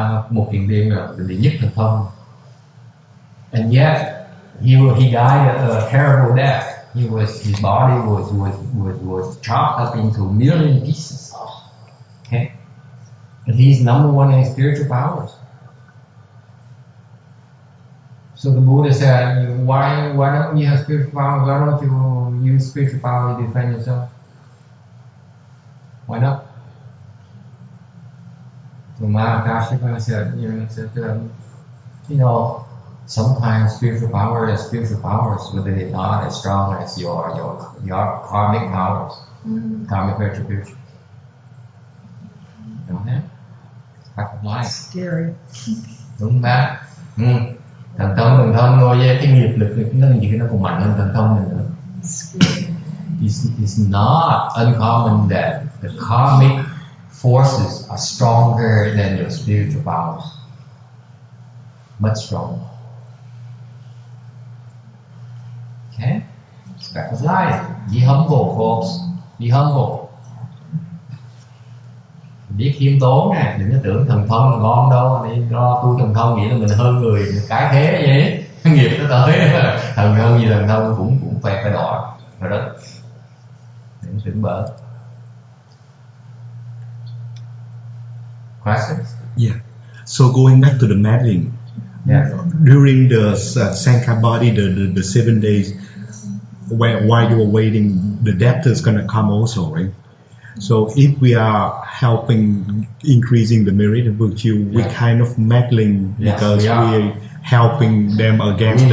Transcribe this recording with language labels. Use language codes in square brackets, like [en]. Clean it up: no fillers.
[vi] Một thiền viên là đệ nhất thần thông. [en] And yet, he died a terrible death. His body was chopped up into a million pieces. Okay, but he's number one in spiritual powers. So the Buddha said, why don't you have spiritual power? Why don't you use spiritual power to defend yourself? Why not? Mahakashima said, you know, sometimes spiritual powers, whether they're not as strong as your karmic powers, karmic retribution. You know that? Fact of life. Scary. [vi] Đúng bác. Thần thông thôi, cái nghiệp lực nó nhiều khi nó còn mạnh hơn thần thông này nữa. [en] It's not uncommon that the karmic forces are stronger than your spiritual powers. Much stronger. Okay? Fact of life. Be humble, folks. Be humble. [vi] Biết khiêm tốn nè, đừng có tưởng thần thông là ngon đâu, đi lo tu thần thông nghĩ là mình hơn người, cái thế vậy, nghiệp nó tới, thần thông gì thần thông cũng phải đòi, rồi đó, đừng tưởng bở. [en] Questions? Yeah. So going back to the meddling, during the Sankabody, the 7 days, while you were waiting, the debtor is gonna come also, right? So if we are helping increasing the merit and virtue, we kind of meddling because we are helping them against the